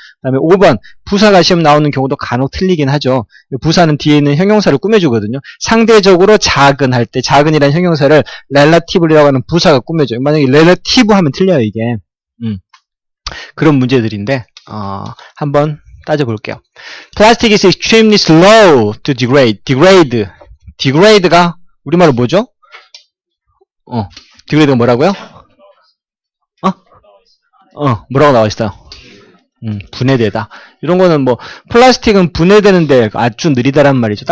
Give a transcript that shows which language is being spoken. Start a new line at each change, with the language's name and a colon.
Korean: 그 다음에 5번 부사가 시험 나오는 경우도 간혹 틀리긴 하죠. 부사는 뒤에 있는 형용사를 꾸며주거든요. 상대적으로 작은 할 때 작은이라는 형용사를 relative라고 하는 부사가 꾸며줘요. 만약에 relative 하면 틀려요 이게. 그런 문제들인데 한번 따져볼게요.
English: Plastic is extremely slow to degrade.
Korean: degrade가 우리말로 뭐죠? degrade가 뭐라고요? 뭐라고 나와있어요? 분해되다. 이런 거는 플라스틱은 분해되는데 아주 느리다란 말이죠.